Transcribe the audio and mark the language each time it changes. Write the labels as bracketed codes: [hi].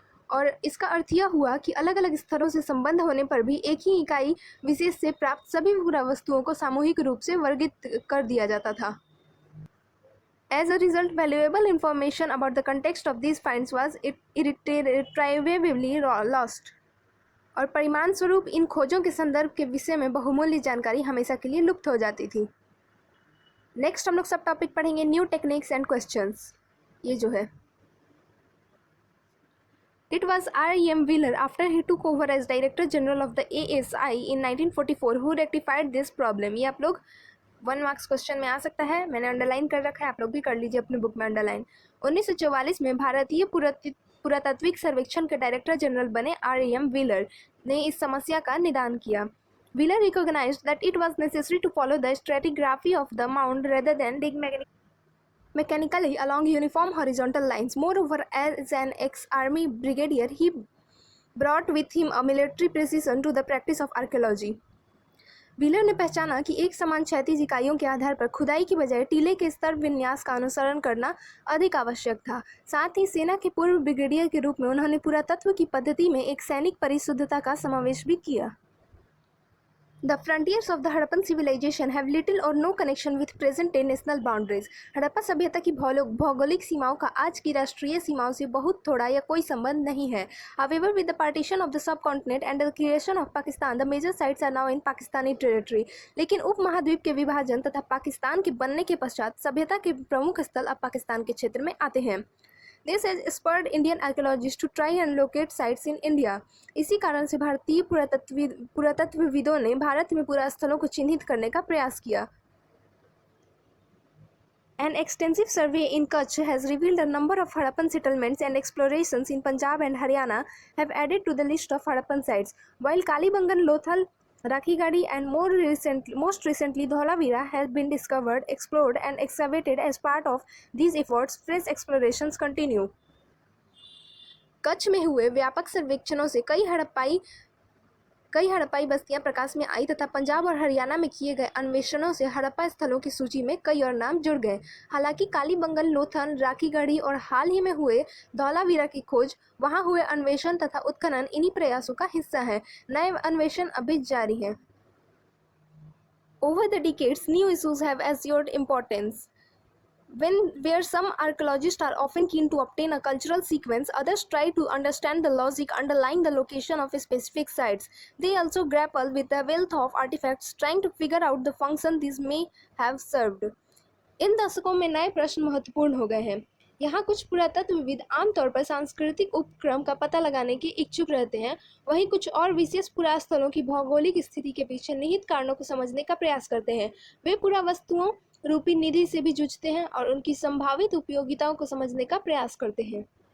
[hi] और इसका अर्थ यह हुआ कि अलग अलग स्तरों से संबंध होने पर भी एक ही इकाई विशेष से प्राप्त सभी पुरावस्तुओं को सामूहिक रूप से वर्गीकृत कर दिया जाता था। [en] As a result, valuable information about the context of these finds was irretrievably lost. [hi] और परिणाम स्वरूप इन खोजों के संदर्भ के विषय में बहुमूल्य जानकारी हमेशा के लिए लुप्त हो जाती थी। नेक्स्ट हम लोग सब टॉपिक पढ़ेंगे [en] New techniques and questions. [hi] ये जो है [en] It was R.E.M. Wheeler, after he took over as Director General of the ASI in 1944, who rectified this problem. [hi] ये आप लोग 1 मार्क्स क्वेश्चन में आ सकता है, मैंने अंडरलाइन कर रखा है, आप लोग भी कर लीजिए अपने बुक में अंडरलाइन। 1944 में भारतीय पुरातात्विक सर्वेक्षण के डायरेक्टर जनरल बने R.E.M. व्हीलर ने इस समस्या का निदान किया। [en] Wheeler recognized that it was necessary to follow the stratigraphy of the mound rather than dig mechanically along uniform horizontal lines. Moreover, as an ex-army brigadier, he brought with him a military precision to the practice of archaeology. [hi] Wheeler ने पहचाना कि एक समान क्षैतिज इकाइयों के आधार पर खुदाई की बजाय टीले के स्तर विन्यास का अनुसरण करना अधिक आवश्यक था। साथ ही सेना के पूर्व ब्रिगेडियर के रूप में उन्होंने पुरातत्व की पद्धति में एक सैनिक परिशुद्धता का समावेश भी किया। [en] The frontiers of the Harappan civilization have little or no connection with present-day national boundaries. [hi] Harappa सभ्यता की भौगोलिक सीमाओं का आज की राष्ट्रीय सीमाओं से बहुत थोड़ा या कोई संबंध नहीं है। [en] However, with the partition of the subcontinent and the creation of Pakistan, the major sites are now in Pakistani territory. [hi] लेकिन उपमहाद्वीप के विभाजन तथा पाकिस्तान के बनने के पश्चात सभ्यता के प्रमुख स्थल अब पाकिस्तान के क्षेत्र में आते हैं। [en] This has spurred Indian archaeologists to try and locate sites in India. [hi] इसी कारण से भारतीय पुरातत्वविदों ने भारत में पुरास्थलों को चिन्हित करने का प्रयास किया। [en] An extensive survey in Kutch has revealed a number of Harappan settlements, and explorations in Punjab and Haryana have added to the list of Harappan sites. While Kalibangan, Lothal, Rakhigadi and most recently Dholavira has been discovered, explored and excavated. As part of these efforts, fresh explorations continue. [hi] Kutch में हुए व्यापक सर्वेक्षणों से कई हड़प्पाई बस्तियां प्रकाश में आई तथा पंजाब और हरियाणा में किए गए अन्वेषणों से हड़प्पा स्थलों की सूची में कई और नाम जुड़ गए। हालांकि कालीबंगन, लोथल, राखीगढ़ी और हाल ही में हुए धौलावीरा की खोज, वहां हुए अन्वेषण तथा उत्खनन इन्हीं प्रयासों का हिस्सा है। नए अन्वेषण अभी जारी हैं। [en] Over the decades, new issues have assumed importance. Where some archaeologists are often keen to obtain a cultural sequence, others try to understand the logic underlying the location of specific sites. They also grapple with the wealth of artifacts, trying to figure out the function these may have served. [hi] इन दशकों में नए प्रश्न महत्वपूर्ण हो गए हैं। यहाँ कुछ पुरातत्वविद आमतौर पर सांस्कृतिक उपक्रम का पता लगाने के इच्छुक रहते हैं, वहीं कुछ और विशेष पुरास्थलों की भौगोलिक स्थिति के पीछे निहित कारणों को समझने का प्रयास करते हैं। वे पुरावस्तुओं रूपी निधि से भी जूझते हैं और उनकी संभावित उपयोगिताओं को समझने का प्रयास करते हैं।